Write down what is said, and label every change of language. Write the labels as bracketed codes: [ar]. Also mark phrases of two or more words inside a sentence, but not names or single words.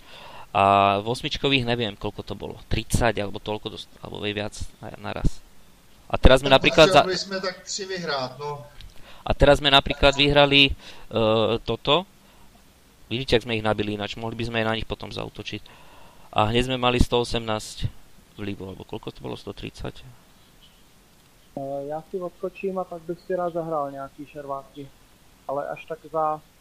[sk] A v osmičkových neviem, koľko to bolo. 30 alebo toľko, alebo viac naraz. A teraz sme napríklad... [cs] jsme tak 3 vyhrát, no. [sk] A teraz sme napríklad vyhrali toto. Vidíte, jak sme ich nabili ináč, mohli by sme aj na nich potom zautočiť. A hneď sme mali 118 vlivu, alebo koľko to bolo, 130? [cs] Já si odskočím a pak bych si rád zahrál nějaký šervátky. Ale až tak za